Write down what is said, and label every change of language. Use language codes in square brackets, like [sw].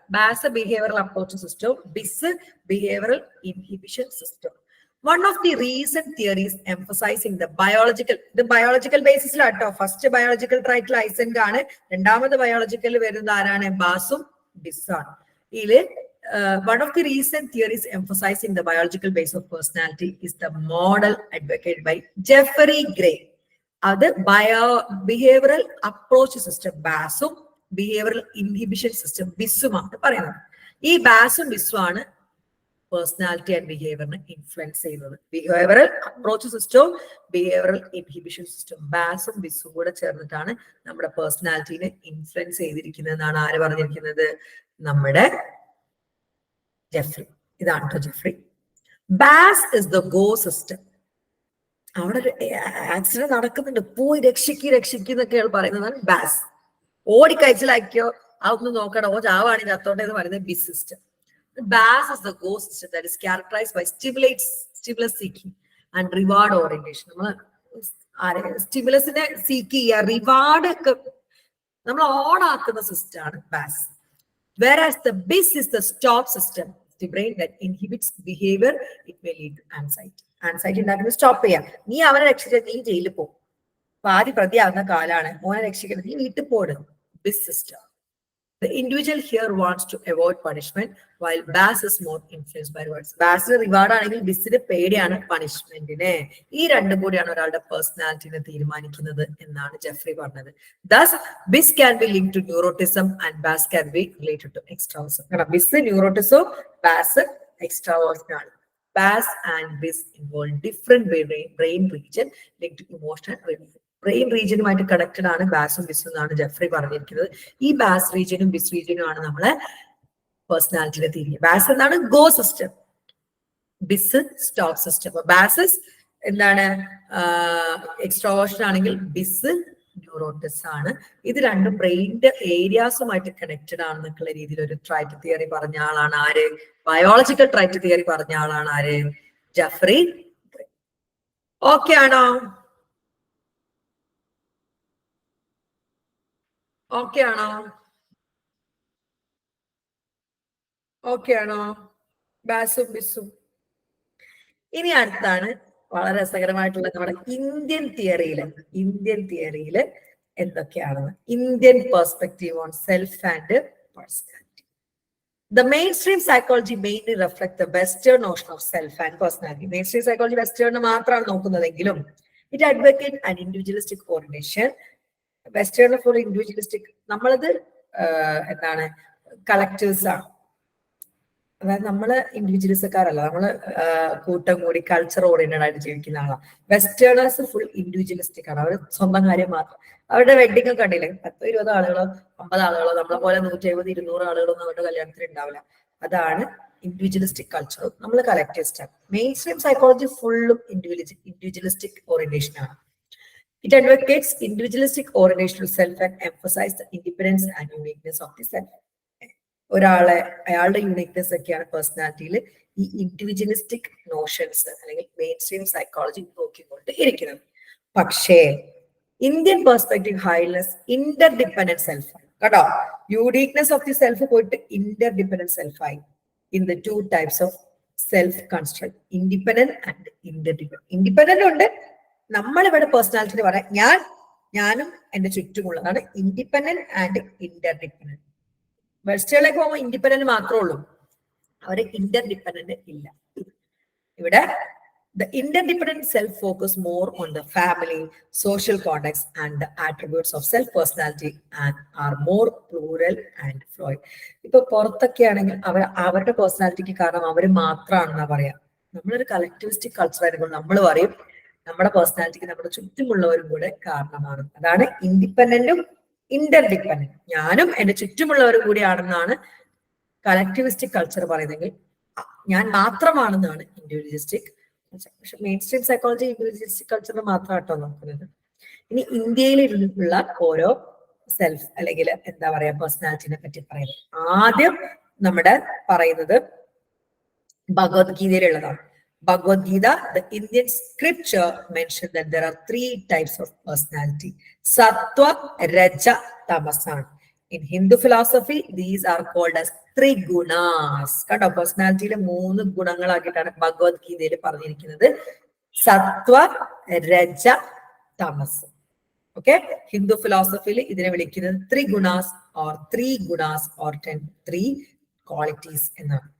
[ml] Bass behavioural approach system, bis behavioural inhibition system. [en] One of the recent theories emphasizing the biological ബേസിസിലാട്ടോ. [ml] First biological ട്രൈറ്റിൽ ഐസെങ്ക് ആണ്, രണ്ടാമത് biological വരുന്നത് ആരാണ്? ബാസും ബിസ്സാണ്. ഇതില് [en] one of the recent theories emphasizing the biological base of personality is the model advocated by Jeffrey Gray. [ml] അത് behavioural approach system ബാസും behavioural inhibition system ബിസ്സുമാണ് പറയുന്നത്. ഈ ബാസും ബിസ്സും ആണ് personality and ബിഹേവിയറിനെ influence ചെയ്യുന്നത്. ബിഹേവിയറൽ അപ്രോച്ച് സിസ്റ്റവും ബിഹേവിയറൽ ഇൻഹിബിഷൻ സിസ്റ്റം ബാസും ബിസ്സും കൂടെ ചേർന്നിട്ടാണ് നമ്മുടെ പേഴ്സണാലിറ്റിനെ influence ചെയ്തിരിക്കുന്നത് എന്നാണ് ആര് പറഞ്ഞിരിക്കുന്നത്? നമ്മുടെ ജെഫ്രി. ഇതാണ് Jeffrey. [en] BAS is the go system. [ml] അവിടെ ഒരു ആക്സിഡന്റ് നടക്കുന്നുണ്ട്, പോയി രക്ഷിക്കുന്നൊക്കെ പറയുന്നതാണ് ബാസ്. ഓടിക്കഴിച്ചിലാക്കിയോ, അതൊന്നും നോക്കണോ, ചാവാണെങ്കിൽ അത്തോട്ടെ എന്ന് പറയുന്നത് ബിസ് system. [en] BAS is the go system that is characterized by stimulus seeking and reward orientation. [ml] നമ്മൾ സ്റ്റിമുലസിനെ സീക്ക് ചെയ്യുക, റിവാർഡ് ഒക്കെ നമ്മൾ ഓൺ ആക്കുന്ന സിസ്റ്റം ആണ് bass. [en] Whereas the BIS is the stop system, the brain that inhibits behavior, it may lead to anxiety. [ml] Anxiety ഉണ്ടാക്കുന്നത് stop ചെയ്യാം. നീ അവനെ രക്ഷിച്ച നീ ജയിലിൽ പോകും, പാതി പ്രതിയാകുന്ന കാലാണ്, മോനെ രക്ഷിക്കുന്നത്, നീ വീട്ടിൽ പോടും. [en] BIS system. The individual here wants to avoid punishment, while BAS is more influenced by rewards. [ml] BAS reward ആണെങ്കിൽ ബിസിന് പേടിയാണ് പണിഷ്മെന്റിനെ. ഈ രണ്ടും കൂടിയാണ് ഒരാളുടെ പേഴ്സണാലിറ്റിനെ തീരുമാനിക്കുന്നത് എന്നാണ് ജെഫ്രി പറഞ്ഞത്. [en] Thus, BIS can be linked to neuroticism and BAS can be related to extraversion. [ml] കാരണം BIS ന്യൂറോട്ടിസം, BAS extraversion ആണ്. [en] BAS and BIS involve different brain region linked to emotional relief. [ml] Brain റീജിയനുമായിട്ട് connected ആണ് ബാസും ബിസും എന്നാണ് Jeffrey പറഞ്ഞിരിക്കുന്നത്. ഈ bass റീജിയനും ബിസ് റീജിയനും ആണ് നമ്മളെ പേഴ്സണാലിറ്റിയുടെ തിരികെ. Bass എന്താണ്? ഗോ സിസ്റ്റം, ബിസ് സ്റ്റോപ്പ് സിസ്റ്റം. ബാസസ് എന്താണ്? എക്സ്ട്രോവേർഷൻ ആണെങ്കിൽ ബിസ് ന്യൂറോട്ടിസ് ആണ്. ഇത് രണ്ടും ബ്രെയിനിന്റെ ഏരിയാസുമായിട്ട് കണക്റ്റഡ് ആണെന്നൊക്കെയുള്ള രീതിയിൽ ഒരു ട്രൈറ്റ് തിയറി പറഞ്ഞ ആളാണ് ആര്? ബയോളജിക്കൽ ട്രൈറ്റ് തിയറി പറഞ്ഞ ആളാണ് ആര്? ജെഫ്രി. ഓക്കെ ആണോ? ഓക്കെ ആണോ? ഓക്കെ ആണോ? ബാസും ബിസും. ഇനി അടുത്താണ് വളരെ രസകരമായിട്ടുള്ള നമ്മുടെ ഇന്ത്യൻ തിയറിയില് എന്തൊക്കെയാണെന്ന്. Indian perspective on self and personality. [en] The mainstream psychology mainly reflect the Western notion of self and personality. Mainstream psychology Western [ml] മാത്രമാണ് നോക്കുന്നതെങ്കിലും [en] It advocates an individualistic orientation. Western for individualistic, [ml] നമ്മളത് എന്താണ് കളക്ടേഴ്സ് ആണ്. അതായത് നമ്മള് ഇൻഡിവിജ്വലിസക്കാരല്ല, നമ്മള് കൂട്ടം കൂടി കൾച്ചർ ഓറിയന്റഡ് ആയിട്ട് ജീവിക്കുന്ന ആളാണ്. വെസ്റ്റേണേഴ്സ് ഫുൾ ഇൻഡിവിജ്വലിസ്റ്റിക് ആണ്. അവർ സ്വന്തം കാര്യം മാത്രം. അവരുടെ വെഡിങ് ഒക്കെ കണ്ടില്ലേ, 10-20 ആളുകളോ 50 ആളുകളോ, നമ്മളെ പോലെ 170-200 ആളുകളൊന്നും അവരുടെ കല്യാണത്തിന് ഉണ്ടാവില്ല. അതാണ് ഇൻഡിവിജ്വലിസ്റ്റിക് കൾച്ചറും നമ്മൾ കളക്ടിവിസ്റ്റ് ആണ്. മെയിൻ സ്ട്രീം സൈക്കോളജി ഫുള്ളും ഇൻഡിവിജ്വലിസ്റ്റിക് ഓറിയന്റേഷൻ ആണ്. [en] It advocates individualistic orientation to self and emphasize the independence and uniqueness of the self. [ml] അയാളുടെ യൂണിക്നെസ് ഒക്കെയാണ് പേഴ്സണാലിറ്റിയിൽ ഈ ഇൻഡിവിജ്വലിസ്റ്റിക് നോഷൻസ് അല്ലെങ്കിൽ മെയിൻ സ്ട്രീം സൈക്കോളജി നോക്കിക്കൊണ്ട് ഇരിക്കുന്നത്. പക്ഷേ Indian perspective ഹൈലസ് Inter dependent self ആണ് കേട്ടോ. യൂണിക്നെസ് ഓഫ് ദി സെൽഫ് പോയിട്ട് Inter dependent സെൽഫായി. [en] In the 2 types of self construct, independent and interdependent. [ml] Independent ഉണ്ട്, നമ്മളിവിടെ പേഴ്സണാലിറ്റി പറയാം ഞാനും എന്റെ ചുറ്റുമുള്ളതാണ്. Independent and Inter dependent. വെസ്റ്റേണിലേക്ക് പോകുമ്പോൾ ഇൻഡിപെൻഡന്റ് മാത്രമേ ഉള്ളൂ, അവര് ഇന്റർ ഡിപ്പെൻഡന്റ് ഇല്ല. ഇവിടെ [en] the interdependent self focus more on the family, social context and the attributes of self personality and are more plural and fluid. [ml] ഇപ്പൊ പുറത്തൊക്കെ ആണെങ്കിൽ അവരുടെ പേഴ്സണാലിറ്റിക്ക് കാരണം അവര് മാത്രമാണെന്നാ പറയാ. നമ്മളൊരു കളക്ടിവിസ്റ്റിക് കൾച്ചർ ആയിരിക്കും, നമ്മൾ പറയും നമ്മുടെ പേഴ്സണാലിറ്റിക്ക് നമ്മുടെ ചുറ്റുമുള്ളവരും കൂടെ കാരണമാണ്. അതാണ് ഇൻഡിപെൻഡന്റും ഇന്റർ ഡിപ്പെൻഡന്റ്. ഞാനും എന്റെ ചുറ്റുമുള്ളവരും കൂടിയാണെന്നാണ് കളക്ടിവിസ്റ്റിക് കൾച്ചർ പറയുന്നതെങ്കിൽ ഞാൻ മാത്രമാണെന്നാണ് ഇൻഡിവിജ്വലിസ്റ്റിക്. പക്ഷെ മെയിൻ സ്ട്രീം സൈക്കോളജി ഇൻഡിവിജ്വലിസ്റ്റിക് കൾച്ചറിന് മാത്രമായിട്ടോ നോക്കുന്നത്. ഇനി ഇന്ത്യയിലുള്ള ഓരോ സെൽഫ് അല്ലെങ്കിൽ എന്താ പറയാ പേഴ്സണാലിറ്റിനെ പറ്റി പറയുന്നത്. ആദ്യം നമ്മുടെ പറയുന്നത് ഭഗവത്ഗീതയിലുള്ളതാണ്. [en] Bhagavad Gita, the Indian scripture mentioned that there are 3 types of personality: Sattva, Raja, Tamasa. In Hindu philosophy, these are called as 3 gunas. [ml] Kanda personality le 3 ഗുണങ്ങളാക്കിയിട്ടാണ് ഭഗവത് ഗീതയിൽ പറഞ്ഞിരിക്കുന്നത്. സത്വ, രജ, തമസ്. ഓക്കെ, ഹിന്ദു ഫിലോസഫിയിൽ ഇതിനെ വിളിക്കുന്നത് 3 ഗുണാസ് or 3 gunas or 3 ക്വാളിറ്റീസ് എന്നാണ്.